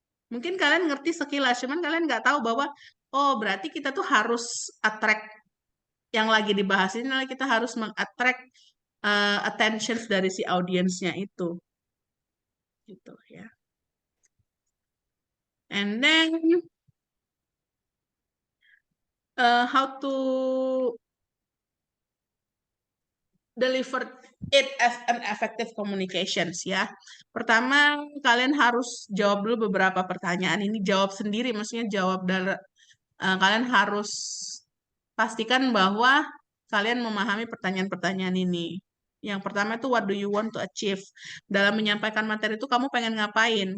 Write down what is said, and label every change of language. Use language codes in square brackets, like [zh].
[id] Mungkin kalian ngerti sekilas, cuman kalian nggak tahu bahwa oh berarti kita tuh harus attract yang lagi dibahas ini, kita harus mengattract attention dari si audiensnya itu. Gitu ya. [en] And then how to deliver it as an effective communications ya. [id] Pertama, kalian harus jawab dulu beberapa pertanyaan ini, jawab sendiri, maksudnya jawab dari kalian harus pastikan bahwa kalian memahami pertanyaan-pertanyaan ini. Yang pertama itu [en] what do you want to achieve? [id] Dalam menyampaikan materi itu kamu pengen ngapain?